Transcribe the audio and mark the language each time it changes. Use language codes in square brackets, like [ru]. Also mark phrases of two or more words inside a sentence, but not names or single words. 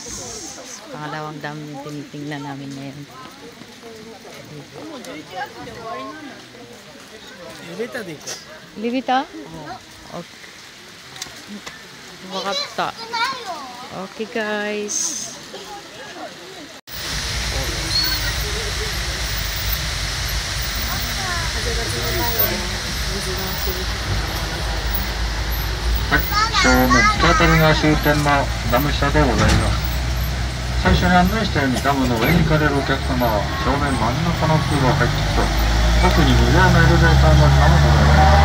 [tl] Pangalawang dam yung tinitingnan namin ngayon. Libita? [ja] Okay. Wakata. [en] Okay guys. [ja] 正面北谷川終点のダム下でございます。最初に案内したようにダムの上に行かれるお客様は正面真ん中の通路を入っていくと奥に無料のエレベーターがあるのでございます。